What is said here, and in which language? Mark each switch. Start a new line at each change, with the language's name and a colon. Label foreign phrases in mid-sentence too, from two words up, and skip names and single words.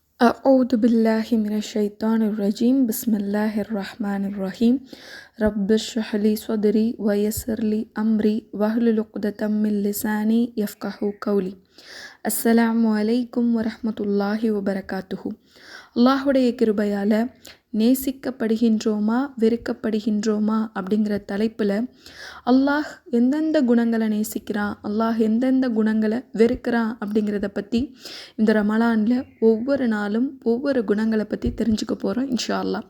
Arabic: أعوذ بالله من الشيطان الرجيم بسم الله الرحمن الرحيم رب اشرح لي صدري ويسر لي أمري واحلل عقدة من لساني يفقهوا قولي السلام عليكم ورحمة الله وبركاته.
Tamil: அல்லாஹுடைய கிருபையால் நேசிக்கப்படுகின்றோமா வெறுக்கப்படுகின்றோமா அப்படிங்கிற தலைப்பில் அல்லாஹ் எந்தெந்த குணங்களை நேசிக்கிறான், அல்லாஹ் எந்தெந்த குணங்களை வெறுக்கிறான் அப்படிங்கிறத பற்றி இந்த ரமலானில் ஒவ்வொரு நாளும் ஒவ்வொரு குணங்களை பற்றி தெரிஞ்சுக்க போகிறோம்
Arabic: إن شاء الله.